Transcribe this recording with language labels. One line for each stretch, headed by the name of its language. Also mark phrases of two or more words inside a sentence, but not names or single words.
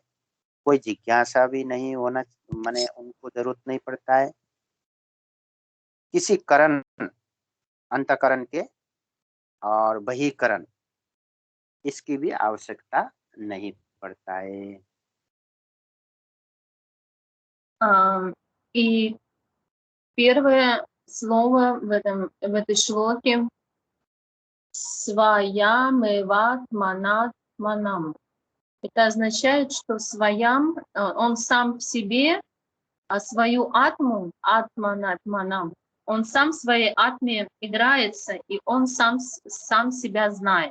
Hindi: कोई जिज्ञासा भी नहीं होना, माने उनको जरूरत नहीं पड़ता है। किसी करण, अंतकरण के और बहिकरण, इसकी भी आवश्यकता नहीं पड़ता है।
Russian: И первое слово в этой шлоке
Sanskrit: स्वयमेवात् मनात् मानम्.
Russian: Это означает, что он сам в себе, свою атму, атманатманам, он сам в своей атме играется, и он сам себя знает.